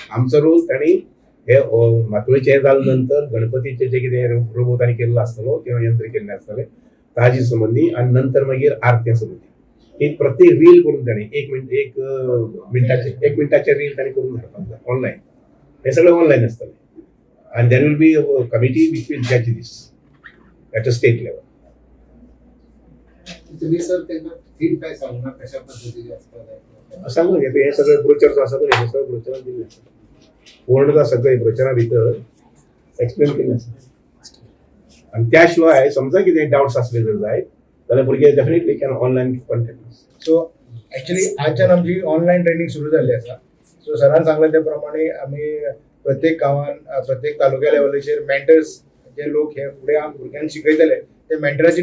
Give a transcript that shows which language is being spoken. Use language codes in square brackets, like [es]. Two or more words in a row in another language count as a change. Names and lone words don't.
[kok] आमचो रोल तांणी हे मातोळीचे हे जाले नंतर गणपतीचे जे कितें रोबोटांनी केल्लो आसतलो किंवा यंत्र केल्ले आसतले ताजी संबंधी आणि नंतर मागीर आरत्या संबंधी एक प्रत्येक रील करून ताणें एक मिनटाचे रील ताणें करून धाडपाक जाय ऑनलायन हे सगळें ऑनलायन आसतलें [en] and there will be a committee which will judge this at a state level. [mr] तुम्ही सर त्यांना फीडबॅक सांगणार कशा पद्धतीने असतात [kok] सांगून घेते हे सगळं ब्रोचर्स आसा पळय हे सगळं ब्रोचरान दिल्लें आसा पूर्णता सगळें ब्रोचरा भितर एक्सप्लेन केल्लें आसा आनी त्या शिवाय समजा कितें डाउट्स आसले जर जायत जाल्यार भुरगे [en] definitely can online contact so actually [kok] आजच्यान आमची [en] online training [kok] सुरू जाल्ली आसा सो सरान सांगलें त्या प्रमाणे आमी प्रत्येक गांवान प्रत्येक तालुक्या लेवलाचेर मेंटर्स जे लोक हे फुडें भुरग्यांक शिकयतले ते मेंटराची